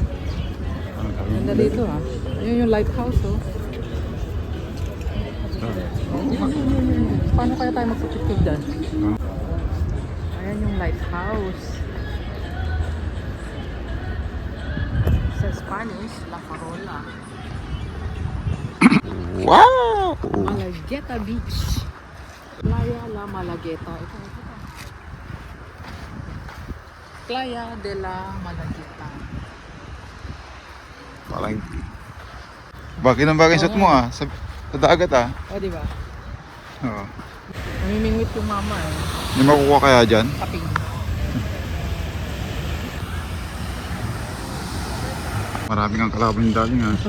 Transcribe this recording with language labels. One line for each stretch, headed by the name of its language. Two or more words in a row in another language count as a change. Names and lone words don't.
Filipino: Ganda dito Yun yung lighthouse Paano kaya tayo magpapicture dyan? Ayan yung lighthouse. Sa Spanish, La Farola. Wow! Malagueta Beach. Playa La Malagueta. Ito. Playa de la Malagueta. Parang... Bakit ang bagay shot mo sa dagat O, diba? Oo. Namimingwit yung mama May makukuha kaya dyan? Kaping. Maraming ang kalaban yung daling